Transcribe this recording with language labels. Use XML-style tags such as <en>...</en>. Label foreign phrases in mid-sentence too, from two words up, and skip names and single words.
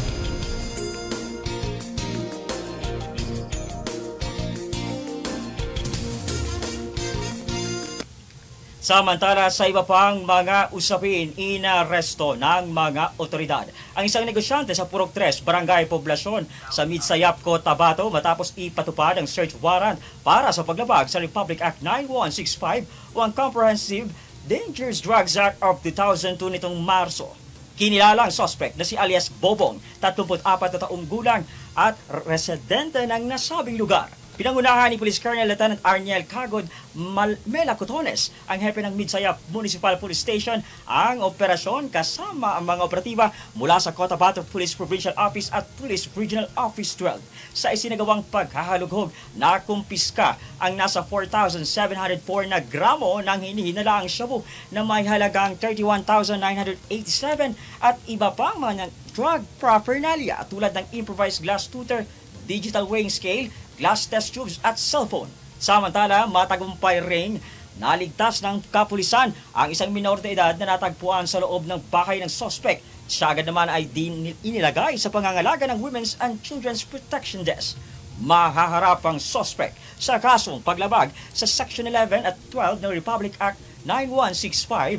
<tl>Samantala sa iba pang mga usapin, inaresto ng mga otoridad ang isang negosyante sa Purok 3, Barangay Poblasyon sa Midsayap, Cotabato matapos ipatupad ang</tl> <en>search warrant</en> <tl>para sa paglabag sa Republic Act 9165 o ang Comprehensive Dangerous Drugs Act of 2002 nitong Marso. Kinilalang suspect na si alias Bobong, 34 na taong gulang at residente ng nasabing lugar. Pinangunahan ni Police Colonel Lieutenant Arniel Cagod Melacotones, ang hepe ng Midsayap Municipal Police Station, ang operasyon kasama ang mga operatiba mula sa Cotabato Police Provincial Office at Police Regional Office 12. Sa isinagawang paghahalughog, nakumpiska ang nasa 4,704 na gramo ng hinihinalaang shabu na may halagang 31,987 at iba pang mga</tl> <en>drug paraphernalia</en> <tl>tulad ng</tl> <en>improvised glass tutor, digital weighing scale, glass test tubes</en> <tl>at cellphone. Samantala, matagumpay ring naligtas ng kapulisan ang isang minor de edad na natagpuan sa loob ng bahay ng suspect. Siya agad naman ay inilagay sa pangangalaga ng Women's and Children's Protection Desk. Mahaharap ang suspect sa kasong paglabag sa Section 11 at 12 ng Republic Act 9165.</tl>